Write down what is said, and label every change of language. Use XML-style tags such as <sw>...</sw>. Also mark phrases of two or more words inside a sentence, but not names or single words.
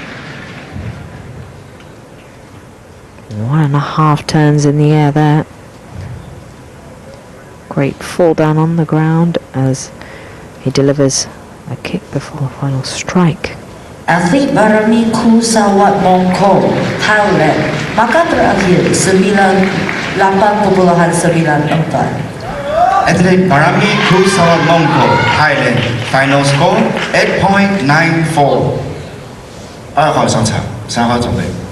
<en>1.5 turns in the air there. Great fall down on the ground as he delivers a kick before the final strike.</en> <ms>Atlet Barami Kusawat Mongko, Thailand. Maka terakhir 98.94.</ms> <en>Athlete Barami Kusawat Mongko, Thailand. Final score 8.94.</en> <zh>2 号上场，3号准备。</zh>